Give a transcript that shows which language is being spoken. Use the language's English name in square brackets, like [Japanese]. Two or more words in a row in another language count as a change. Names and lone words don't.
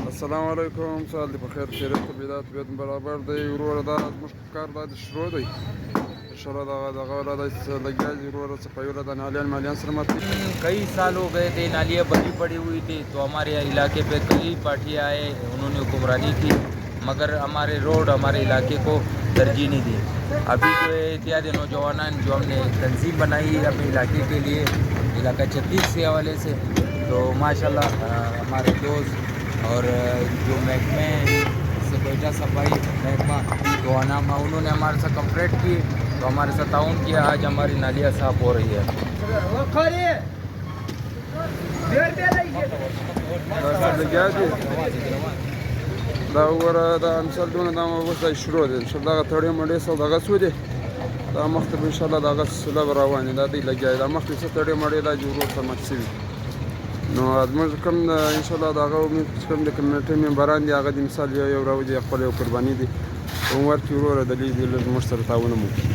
[Pashto] السلام علیکم. سهار دې په خیر خیریت طبیعت برابر دی وروره. دا زموږ کار دا شروع دی انشاءاللہ. دغه والا لګیا دي وروره. صفائی والا د نالیان مالیان سره مت [Urdu] کئی سال ہو گئے تھے، نالیاں بنی پڑی ہوئی تھی، تو ہمارے علاقے پے کئی پارٹیاں آئے، انہوں نے حکمرانی کی، مگر ہمارے روڈ ہمارے علاقے کو ترجیح نہیں دی. ابھی جو ہے اتیادی نوجوان جو ہم نے تنظیم بنائی ہے اپنے علاقے کے لیے، علاقہ 36 کے حوالے سے، تو ماشاءاللہ ہمارے دوست اور جو محکمے سے کوئٹہ صفائی محکمہ تو انامہ، انہوں نے ہمارے ساتھ کمپلینٹ کی، تو ہمارے ساتھ تاون کیا. آج ہماری نالیاں صاف ہو رہی ہے. [Pashto] لګیا دي دا وګوره. دا مثال دونه دا اوس دا شروع دی انشاءالله. دغه تړې مړې څه دغه څه دي دا مخکې به انشاءالله دغه سلب روان دي. دا دوی لګیا دي دا مخکې څه تړې مړې دا جوړ څه مات شوي. نو زموږ کوم انشاءالله دغه امید چې کوم د کمیټې ممبران دي هغه د مثال یو راوځي خپل یو قرباني دي عمر کې وروره د دې زموږ سره تعاون وکړي.